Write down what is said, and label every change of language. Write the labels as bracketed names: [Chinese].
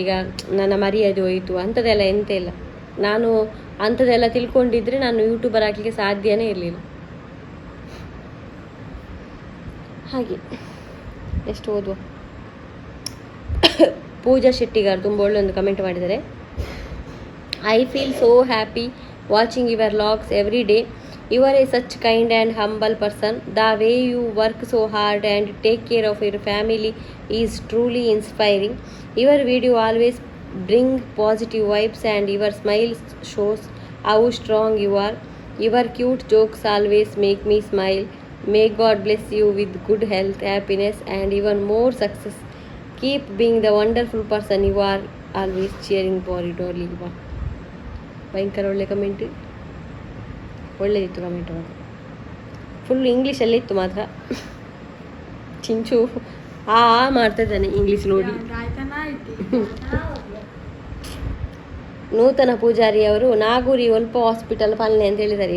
[Kannada] ಈಗ ನನ್ನ ಮರ್ಯಾದೆ ಹೋಯಿತು ಅಂಥದ್ದೆಲ್ಲ ಎಂತ ಇಲ್ಲ. ನಾನು ಅಂಥದ್ದೆಲ್ಲ ತಿಳ್ಕೊಂಡಿದ್ರೆ ನಾನು ಯೂಟ್ಯೂಬರ್ ಆಗಲಿಕ್ಕೆ ಸಾಧ್ಯನೇ ಇರಲಿಲ್ಲ. ಹಾಗೆ ಎಷ್ಟು ಓದುವ. ಪೂಜಾ ಶೆಟ್ಟಿಗಾರ್ ತುಂಬ ಒಳ್ಳೆ ಒಂದು ಕಮೆಂಟ್ ಮಾಡಿದ್ದಾರೆ. [English] I feel so happy watching your logs every day. You are a such kind and humble person. The way you work so hard and take care of your family is truly inspiring. Your video always bring positive vibes and your smile shows how strong you are. Your cute jokes always make me smile. May God bless you with good health, happiness and even more success. Keep being the wonderful person you are, always cheering for you only. [Kannada] ಭಯಂಕರ ಒಳ್ಳೆ comment, ಒಳ್ಳೆದಿತ್ತು comment ಮಾತ್ರ. Full ಇಂಗ್ಲೀಷಲ್ಲಿ ಇತ್ತು ಮಾತ್ರ. ಚಿಂಚು ಮಾಡ್ತಾ ಇದ್ದಾನೆ English ನೋಡಿ. ನೂತನ ಪೂಜಾರಿ ಅವರು ನಾಗೂರಿ ಒಲ್ಪ ಹಾಸ್ಪಿಟಲ್ ಪಾಲನೆ ಅಂತ ಹೇಳಿದ್ದಾರೆ.